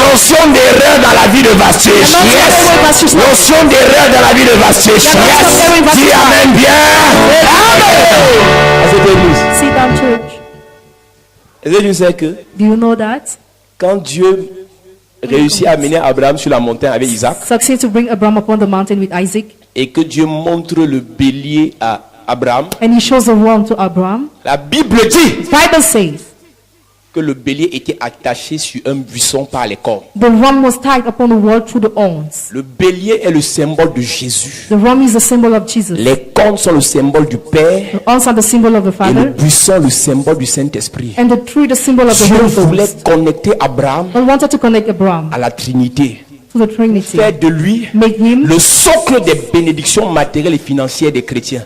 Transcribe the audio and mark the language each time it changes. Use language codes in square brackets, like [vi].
[fr] Notion d'erreur dans la vie de Vastige. Yes. Notion d'erreur dans la vie de Vastige. Yes. Dis amen bien. Amen. À cette église. [en] Sit down, church. [fr] Est-ce que tu sais que [en] Do you know that? [fr] quand Dieu réussit à amener Abraham sur la montagne avec Isaac [en] Succeed to bring Abraham upon the mountain with Isaac, [fr] et que Dieu montre le bélier à Abraham, [en] and he shows the ram to Abraham. [fr] la Bible dit [en] The Bible says [fr] que le bélier était attaché sur un buisson par les cornes. [en] the ram was tied upon the wall through the horns. [fr] Le bélier est le symbole de Jésus. [en] The ram is a symbol of Jesus. [fr] Les cornes sont le symbole du Père [en] The horns are the symbol of the [fr] et le [en] Father, [fr] buisson le symbole du Saint-Esprit. [en] and the tree the symbol of the [fr] Dieu [en] Holy [fr] voulait [en] Ghost. [fr] connecter Abraham [en] God wanted to connect Abraham [fr] à la Trinité. [en] to the Trinity. [fr] Faire de lui [en] Make him [fr] le socle des bénédictions matérielles et financières des chrétiens.